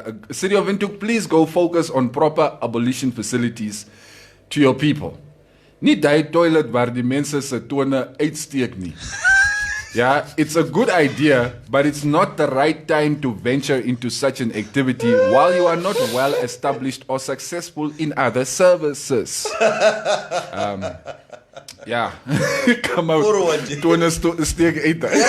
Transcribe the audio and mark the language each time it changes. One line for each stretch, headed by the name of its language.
English: City of Windhoek, please go focus on proper abolition facilities to your people.
Afrikaans: Niet die toilet waar die mense se tone uitsteek nie.
English: Yeah, it's a good idea, but it's not the right time to venture into such an activity while you are not well established or successful in other services. Yeah, come out.
Afrikaans: Tone steek uit.